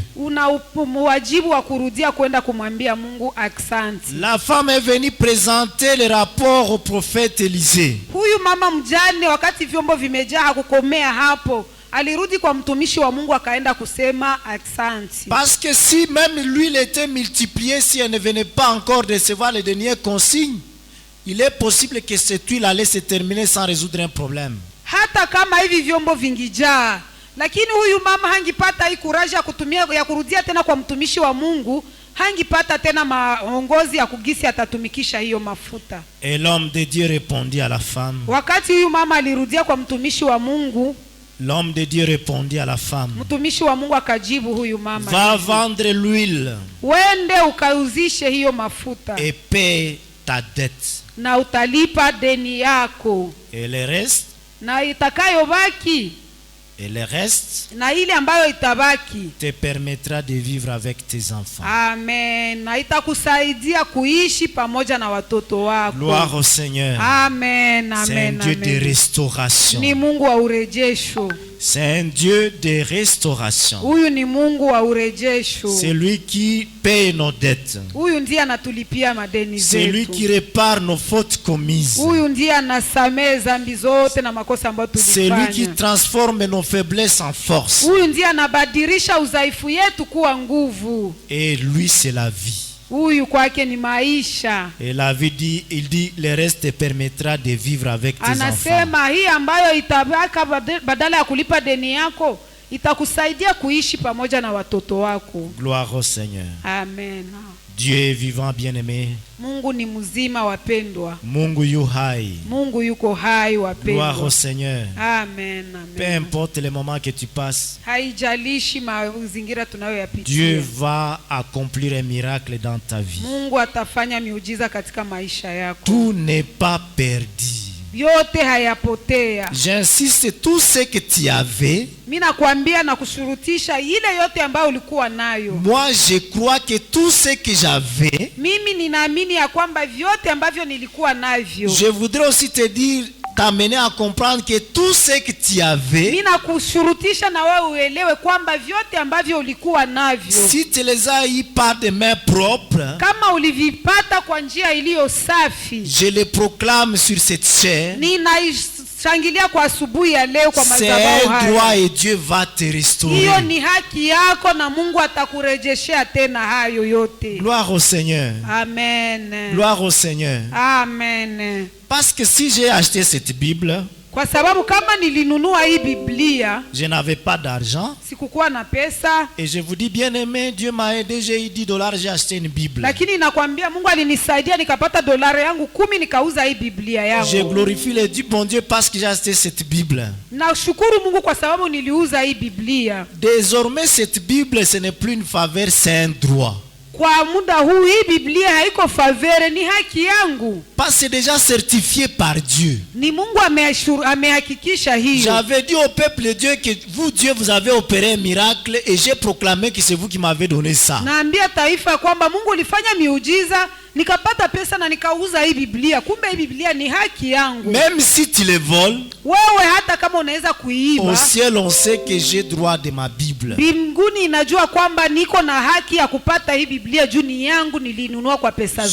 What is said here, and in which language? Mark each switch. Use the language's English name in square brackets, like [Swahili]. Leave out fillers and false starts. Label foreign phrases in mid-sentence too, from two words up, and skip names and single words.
[Swahili] Una wajibu wa kurudia kwenda kumwambia Mungu aksanti. [French] La femme est venue présenter le rapport au prophète Élisée. [Swahili] Huyu mama mjane wakati vyombo vimejaa hakukomea hapo. Alirudi kwa mtumishi wa Mungu akaenda kusema aksanti. [French] Parce que si même l'huile était multipliée, si elle ne venait pas encore recevoir les dernières consignes, il est possible que cette huile allait se terminer sans résoudre un problème. [Swahili] hata kama hivi vyombo vingijaa, lakini huyu mama hangipata hii kuraji ya kutumia ya kurudia tena kwa mtumishi wa Mungu, hangipata tena maongozi ya kugisi atatumikisha hiyo mafuta. [French] Et l'homme de Dieu répondit à la femme. [Swahili] Wakati huyu mama alirudia kwa mtumishi wa Mungu, [French] L'homme de Dieu répondit à la femme. [Swahili] mtumishi wa Mungu akajibu huyu mama, [French] Va vendre l'huile [Swahili] wende ukauzishe hiyo mafuta [French] et paie ta dette. [Swahili] na utalipa deni yako, [French] Et le reste, [Swahili] na itakayobaki na ile ambayo itabaki [French] te permettra de vivre avec tes enfants. [Swahili] amen, na itakusaidia kuishi pamoja na watoto wako. [French] Gloire au Seigneur. [Swahili] Amen, [French] C'est un [Swahili] amen, [French] Dieu de [Swahili] amen. [French] restauration. [Swahili] Ni Mungu wa urejesho. [French] C'est un Dieu de restauration. [Swahili] Huyu ni Mungu wa urejesho. [French] C'est lui qui paye nos dettes. [Swahili] Huyu ndiye anatulipia madeni [French] C'est lui [Swahili] zetu. [French] qui répare nos fautes commises. [Swahili] Huyu ndiye anasamehe dhambi zote na makosa ambayo [French] C'est lui qui [Swahili] tulifanya. [French] transforme nos faiblesses en force. [Swahili] Huyu ndiye anabadilisha udhaifu yetu kuwa nguvu. [French] Et lui, c'est la vie. [Swahili] Huyu kwake ni maisha. [French] Et la vie dit, il dit, le reste te permettra de vivre avec tes enfants. [Swahili] Anasema hii ambayo itabaka badala ya kulipa deni yako itakusaidia kuishi pamoja na watoto wako. [French] Gloire au Seigneur. [Swahili] Amen. [French] Dieu est vivant, bien-aimé. [Swahili] Mungu ni mzima wapendwa. Mungu yu hai. Mungu yuko hai [French] Gloire [Swahili] wapendwa. [French] au Seigneur. [Swahili] Amen, [French] Peu [Swahili] amen. [French] importe les moments que tu passes, [Swahili] Haijalishi mazingira [French] Dieu [Swahili] tunayoyapitia. [French] va accomplir un miracle dans ta vie. [Swahili] Mungu atafanya miujiza katika maisha yako. [French] Tout n'est pas perdu. [Swahili] Yote hayapotea. [French] J'insiste, tout ce que tu avais, [Swahili] Mimi nakwambia na kushurutisha ile yote ambayo ulikuwa nayo. [French] moi je crois que tout ce que j'avais, [Swahili] Mimi ninaamini ya kwamba vyote ambavyo nilikuwa navyo. [French] je voudrais aussi te dire, t'amener à comprendre que tout ce que tu avais, [Swahili] Mimi nakushurutisha na wewe uelewe kwamba vyote ambavyo ulikuwa navyo, [French] si tu les as eu par des mains propres, [Swahili] kama ulivipata kwa njia iliyo safi, [French] je les proclame sur cette chair, [Swahili] ninaishangilia kwa asubuhi ya leo kwa [French] c'est [Swahili] madhabahu [French] un droit [Swahili] haya. [French] et Dieu va te restaurer. [Swahili] Hiyo ni haki yako na Mungu atakurejeshea tena hayo yote. [French] Gloire au Seigneur. [Swahili] Amen. [French] Gloire au Seigneur. [Swahili] Amen. [French] Parce que si j'ai acheté cette Bible, [Swahili] Kwa sababu kama nilinunua hii Biblia, [French] je n'avais pas d'argent. [Swahili] sikukuwa na pesa, [French] Et je vous dis, bien aimé, Dieu m'a aidé, j'ai eu $10, j'ai acheté une Bible. [Swahili] lakini nakwambia Mungu alinisaidia nikapata dolari yangu 10 nikauza hii Biblia [French] Je [Swahili] yangu. [French] glorifie le Dieu, bon Dieu, parce que j'ai acheté cette Bible. [Swahili] Nashukuru Mungu kwa sababu niliuza hii Biblia. [French] Désormais, cette Bible, ce n'est plus une faveur, c'est un droit. [Swahili] Kwa muda huu hii Biblia haiko favere, ni haki yangu. [French] Parce que c'est déjà certifié par Dieu. [Swahili] Ni Mungu amehakikisha hiyo. [French] J'avais dit au peuple de Dieu que vous, Dieu, vous avez opéré un miracle et j'ai proclamé que c'est vous qui m'avez donné ça. [Swahili] Naambia taifa kwamba Mungu ulifanya miujiza, nikapata pesa na nikauza hii Biblia. Kumbe hii Biblia ni haki yangu. [French] Même si tu les voles, [Swahili] Wewe hata kama unaweza [French] au [Swahili] kuiba, [French] ciel, on sait que j'ai droit de ma Bible. [Swahili] mbinguni inajua kwamba niko na haki ya kupata hii Biblia juu ni yangu, nilinunua kwa pesa